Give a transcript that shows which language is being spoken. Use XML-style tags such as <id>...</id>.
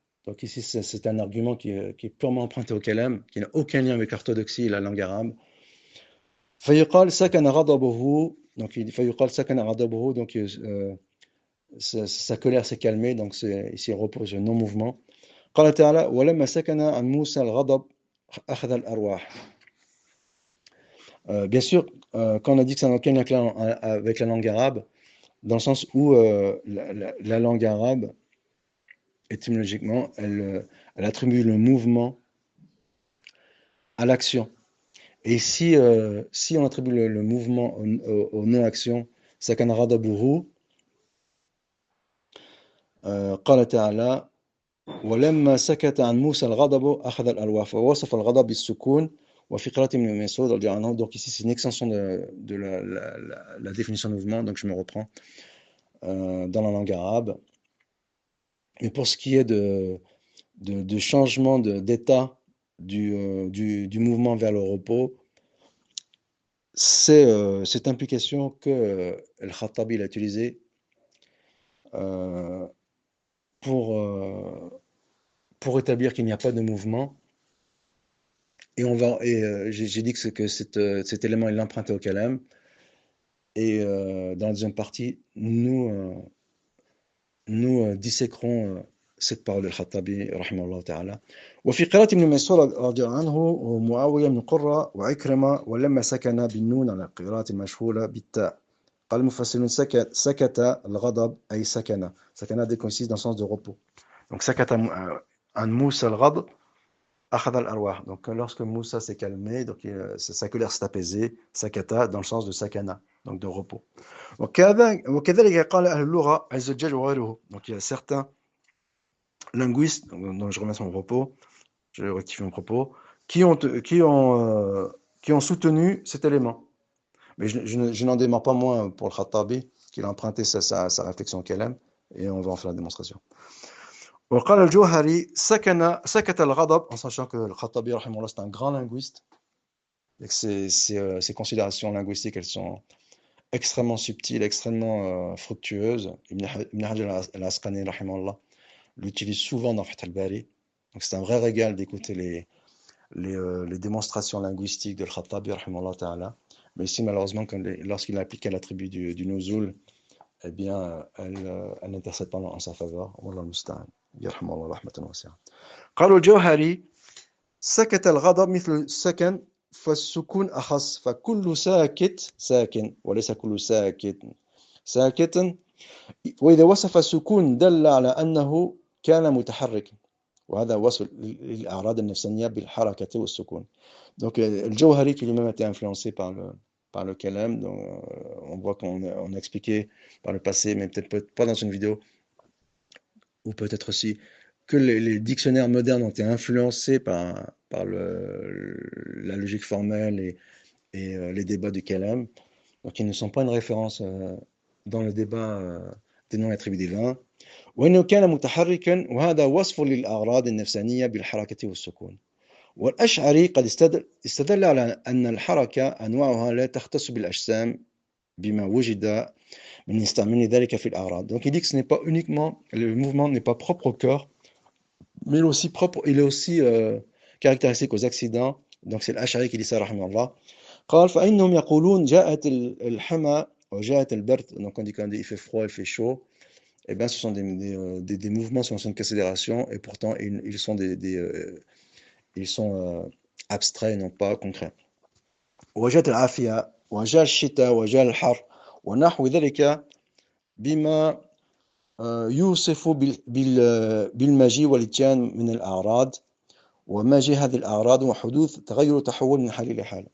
<fr>Donc ici, c'est un argument qui est purement emprunté au kalam, qui n'a aucun lien avec l'orthodoxie et la langue arabe.</fr> <ar>فيقال سكن غضبه,</ar> <fr>donc فيقال سكن غضبه, donc sa colère s'est calmée, donc ici il repose le non-mouvement.</fr> <ar>قال تعالى ولما سكن عن موسى الغضب أخذ الأرواح.</ar> <fr>Bien sûr, quand on a dit que ça n'a aucun lien avec la langue arabe, dans le sens où la langue arabe, étymologiquement, elle attribue le mouvement à l'action. Et si on attribue le mouvement au non-action,</fr> <ar>سكن غضبه, قال تعالى ولما سكت عن موسى الغضب أخذ الألواح فوصف الغضب بالسكون وفي قراءة ابن مسعود رضي الله عنه.</ar> <fr>Donc ici c'est une extension de la définition de mouvement, donc je me reprends dans la langue arabe. Mais pour ce qui est de changement d'état du mouvement vers le repos, c'est cette implication que Al-Khattabi a utilisée pour établir qu'il n'y a pas de mouvement. Et j'ai dit que cet élément il l'empruntait au kalam. Et dans la deuxième partie, nous disséquerons cette parole del-Khattabi rahimahullah ta'ala.</fr> <ar>وفي قراءة ابن مسعود رضي الله عنه ومعاوية بن قرة وعكرمة ولما سكن بالنون على القراءة المشهورة بالتاء. قال المفسرون سكت الغضب أي سكن</ar> <fr>dès qu'on insiste dans le sens de repos. Donc</fr> <ar>سكت عن موسى الغضب أخذ الأرواح.</ar> <fr>Donc lorsque Moussa s'est calmé, donc sa colère s'est apaisée, sakata dans le sens de sakana, donc de repos.</fr> <ar>وكذلك قال أهل اللغة عز وجل وغيره.</ar> <fr>Donc il y a certains linguistes, dont je remercie mon propos, je rectifie mon propos, qui ont soutenu cet élément. Mais je n'en démarre pas moins pour le Khattabi, qu'il a emprunté sa réflexion qu'elle aime, et on va en faire la démonstration.</fr> <ar>وقال الجوهري سكت الغضب,</ar> <fr>en sachant que le Khattabi rahimahullah c'est un grand linguiste, et que ses considérations linguistiques elles sont extrêmement subtiles, extrêmement fructueuses. Ibn Hajar al-Asqalani rahimahullah l'utilise souvent dans Fath al-Bari, donc c'est un vrai régal d'écouter les démonstrations linguistiques de Khattabi rahimahullah ta'ala. Mais ici malheureusement lorsqu'il applique l'attribut du nuzul, eh bien elle n'intercède pas en sa faveur.</fr> <ar>Wallahu musta'an. يرحمه الله رحمة واسعة. قالوا الجوهري سكت الغضب مثل سكن فالسكون أخص فكل ساكت ساكن وليس كل ساكت ساكت وإذا وصف السكون دل على أنه كان متحرك وهذا وصف للأعراض النفسانية بالحركة والسكون.</ar> <fr>Donc الجوهري qui lui-même a été influencé par le kalam, donc, on voit qu'on a expliqué par le passé, mais peut-être pas dans une vidéo, ou peut-être aussi que les dictionnaires modernes ont été influencés par la logique formelle et les débats du kalam. Donc ils ne sont pas une référence dans le débat des noms attribués divins.</fr> <ar>وإنه كان متحركا وهذا وصف للأعراض النفسانية بالحركة والسكون. والأشعري قد استدل على أن الحركة أنواعها لا تختص بالأجسام بما وجد من يستعمل ذلك في الأعراض.</ar> <fr>Donc il dit que ce n'est pas uniquement, le mouvement n'est pas propre au corps, mais il est aussi caractéristique aux accidents. Donc c'est l'Ash'ari qui dit ça rahimahullah.</fr> <ar>قال فإنهم يقولون جاءت الحمى وجاءت البرد,</ar> <fr>donc on dit quand il fait froid, il fait chaud, eh bien ce sont des mouvements sans considération et pourtant ils sont ils sont abstraits et non pas concrets.</fr> <ar>وجاءت العافية وجاء الشتاء وجاء الحر ونحو ذلك بما يوصف بالمجيء والاتيان من الأعراض ومجيء هذه الأعراض وحدوث تغير وتحول من حال إلى حال.</ar>